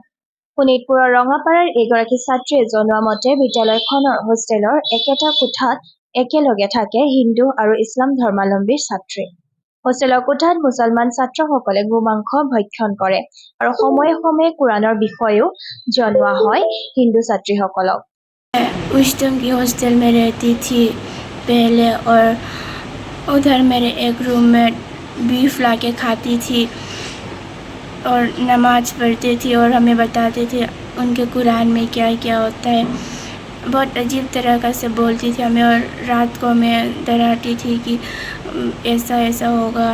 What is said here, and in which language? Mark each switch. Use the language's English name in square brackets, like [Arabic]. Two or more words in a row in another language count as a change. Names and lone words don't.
[Assamese] শোণিতপুৰৰ ৰঙাপাৰাৰ এগৰাকী ছাত্ৰীয়ে জনোৱা মতে বিদ্যালয়খনৰ হোষ্টেলৰ একেটা কোঠাত একেলগে থাকে হিন্দু আৰু ইছলাম ধৰ্মাৱলম্বীৰ ছাত্ৰী। হোষ্টেলৰ কোঠাত মুছলমান ছাত্ৰসকলে গোমাংস ভক্ষণ কৰে আৰু সময়ে সময়ে কোৰাণৰ বিষয়েও জনোৱা হয় হিন্দু ছাত্ৰীসকলক। [Hindi] विस्डम की हॉस्टल में रहती थी पहले, और उधर मेरे एक रूममेट बीफ ला के खाती थी और नमाज़ पढ़ती थी और हमें बताते थे उनके कुरान में क्या क्या होता है। बहुत अजीब तरह का से बोलती थी हमें, और रात को हमें डराती थी कि ऐसा ऐसा होगा।